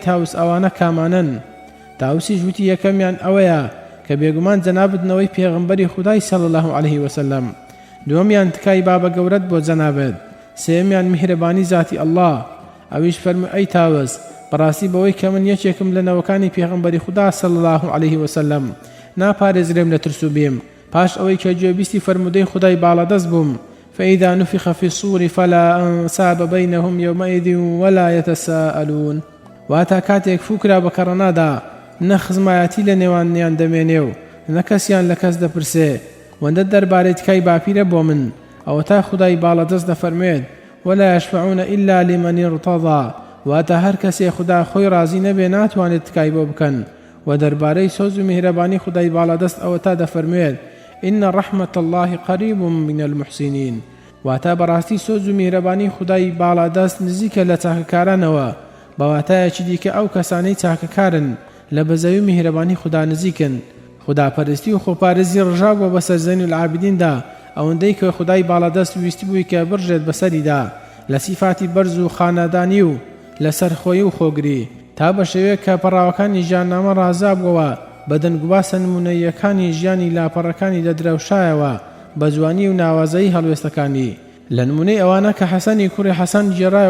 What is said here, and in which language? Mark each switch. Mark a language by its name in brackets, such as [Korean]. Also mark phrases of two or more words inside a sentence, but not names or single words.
[Central Kurdish] تاوس ئەوانە کامانن تاوسیش وتی یەکەمیان ئەوەیە کە بێگومان جەنابتنەوەی پێغمبەری خودای [Arabic] صلی الله عليه وسلم [Central Kurdish] دووەمیان تکای بابە گەورەت بۆ جەنابت سێمیان میهرەبانی ذاتی ئەڵڵا ئەویش فەرمووی ئەی تاوس بەڕاستی بەوەی کە من یەکێکم لە نەوەکانی پێغمبەری خوددا [Arabic] صلی الله عليه وسلم [Central Kurdish] ناپارێزرێم لە ترس و بیم پاش ئەوەی کە گوێبیستی فەرمودەی خودای باڵەدەست بووم [Arabic] فإذا نفخ في الصور فلا أنساب بينهم يومئذ ولا يتساءلون [Central Kurdish] واتا کاتێک فوکرا بە کەڕەنادا نەخزمایەتی لە نێوانیان دەمێنێ و نەکەسیان لە کەس دەپرسێ وەندە دەربارەی تکای باپیرە بۆ من ئەوە تا خودای باڵەدەست دەفەرمێت ولا [Arabic] يشفعون إلا لمن ارتضى [Central Kurdish] واتا هەر کەسێ خوددا خۆی ڕازی نەبێ ناتوانێت تکای بۆ بکەن و دەربارەی سۆز و میهرەبانی خودای باڵەدەست ئەوە تا دەفەرمێت [Arabic] إن رحمة الله قريب من المحسنين [Central Kurdish] واتا بەڕاستی سۆز و میهرەبانی خودای باڵەدەست نزیکە لە چاکەکارانەوە بەواتایەکی دیکە ئەو کەسانەی چاکەکارن لە بەزەوی میهرەبانی خوددا نزیکن خوداپەرستی و خۆپارێزی ڕژاوە بەسەر زەین العابیدیندا ئەوەندەی کە خودای باڵەدەست ویستی بووی کە بڕژێت بەسەریدا لە سیفاتی بەرز و خانەدانی و لەسەر خۆی و خۆگری تا بە شێوەیە کە پەڕاوەکانی ژیاننامە ڕازابووەوە بەدەنگوباسە نمونەیەکانی ژیانی لاپەڕەکانی دەدرەوشایەوە بە جوانی و ناوازەی هەڵوێستەکانی لە نمونەی ئەوانە کە حەسەنی کوڕی حەسەن گێڕایە